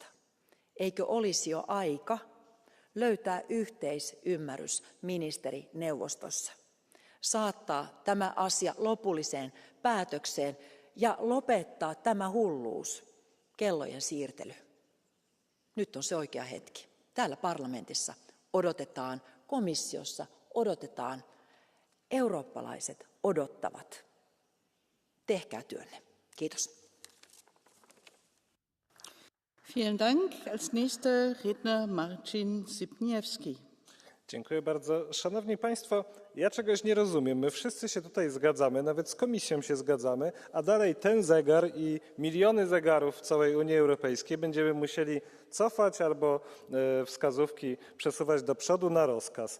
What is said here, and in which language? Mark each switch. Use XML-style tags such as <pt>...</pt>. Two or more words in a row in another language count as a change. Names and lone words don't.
<fi>Eikö olisi jo aika löytää yhteisymmärrys ministerineuvostossa, saattaa tämä asia lopulliseen päätökseen ja lopettaa tämä hulluus, kellojen siirtely. Nyt on se oikea hetki. Täällä parlamentissa odotetaan, komissiossa odotetaan, eurooppalaiset odottavat. Tehkää työnne. Kiitos.</fi> <de>Vielen Dank. Als nächster Redner Marcin Sypniewski.</de> <pl>Dziękuję bardzo. Szanowni Państwo, ja czegoś nie rozumiem. My wszyscy się tutaj zgadzamy, nawet z Komisją się zgadzamy, a dalej ten zegar i miliony zegarów w całej Unii Europejskiej będziemy musieli cofać albo wskazówki przesuwać do przodu na rozkaz.</pl>